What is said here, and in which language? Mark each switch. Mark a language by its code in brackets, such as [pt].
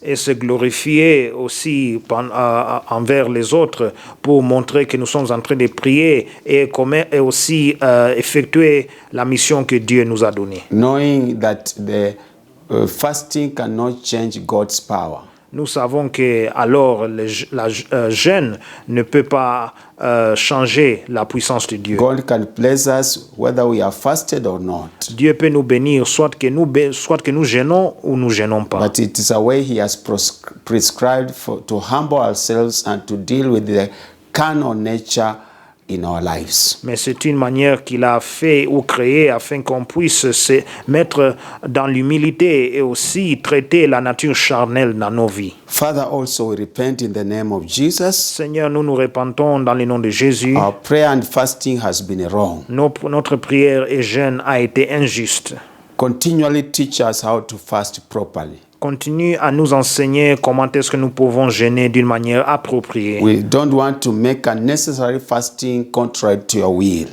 [fr] Et se glorifier aussi envers les autres pour montrer que nous sommes en train de prier et aussi effectuer la mission que Dieu nous a donnée. [en] Knowing that the fasting cannot change God's power. [fr] Nous savons que alors la jeûne ne peut pas changer la puissance de Dieu. [en] God can bless us whether we are fasted or not. [fr] Dieu peut nous bénir soit que nous jeûnons ou nous jeûnons pas. [en] But it is a way He has prescribed to humble ourselves and to deal with the carnal nature in our lives. [fr] Mais c'est une manière qu'il a fait ou créée afin qu'on puisse se mettre dans l'humilité et aussi traiter la nature charnelle dans nos vies. [en] Father, also we repent in the name of Jesus. [fr] Seigneur, nous nous repentons dans le nom de Jésus. [en] Our prayer and fasting has been wrong. [fr] Notre prière et jeûne a été injuste. [en] Continually teach us how to fast properly. [fr] Continue à nous enseigner comment est-ce que nous pouvons jeûner d'une manière appropriée. [en] We don't want to make unnecessary fasting contrary to your will.